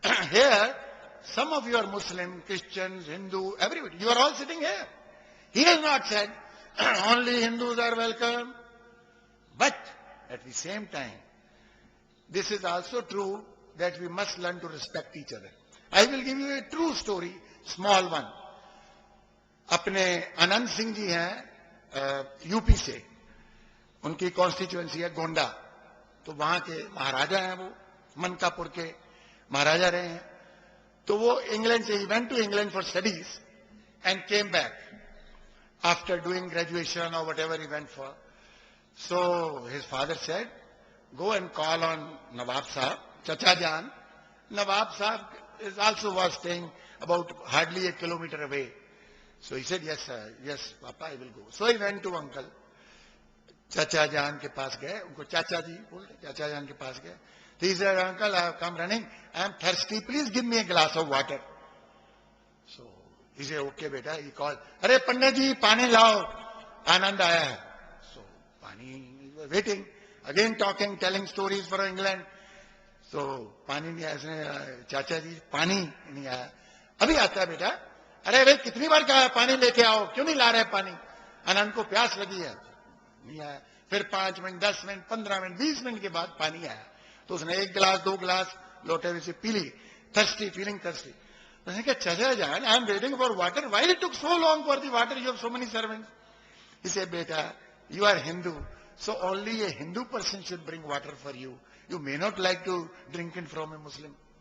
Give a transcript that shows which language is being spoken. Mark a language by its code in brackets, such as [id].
[en] Here, some of you are Muslim, Christians, Hindu, everybody. You are all sitting here. He has not said, only Hindus are welcome, at the same time, this is also true that we must learn to respect each other. I will give you a true story, small one. [hi] अपने आनंद सिंह जी हैं UP से, उनकी constituency है गोंडा, तो वहां के महाराजा हैं, वो मनकापुर के महाराजा रहे हैं. तो वो इंग्लैंड से, [en] He went to England for studies and came back after doing graduation और whatever he went for. So his father said, go and call on Nawab Sahab, Chacha Jan. Nawab Sahab is also was staying about hardly a kilometer away. So he said, yes, sir, yes, Papa, I will go. So he went to uncle. [hi] Chacha Jan के पास गए, उनको चाचा जी बोलते, चाचा जान के पास गए. [en] He said, uncle, I have come running. I am thirsty. Please give me a glass of water. So he said, okay, beta. He called, [hi] अरे पंडित जी पानी लाओ, आनंद आया है. [en] So pani waiting. Again talking, telling stories for England. [hi] So पानी नहीं आया, चाचा जी पानी नहीं आया. अभी आता है बेटा. अरे भाई कितनी बार कहा है पानी लेके आओ, क्यों नहीं ला रहे पानी? आनंद को प्यास लगी है, नहीं आया. फिर 5 मिनट, 10 मिनट, 15 मिनट, 20 मिनट के बाद पानी आया. तो उसने 1 गिलास 2 गिलास लोटे में से पी ली. [en] Thirsty, feeling thirsty. [hi] उसने कहा, [en] Chacha Jan, I am waiting for water, why it took so long for the water, you have so many servants. He said, beta, you are Hindu, so only a Hindu person should bring water for you. You may not like to drink it from a Muslim.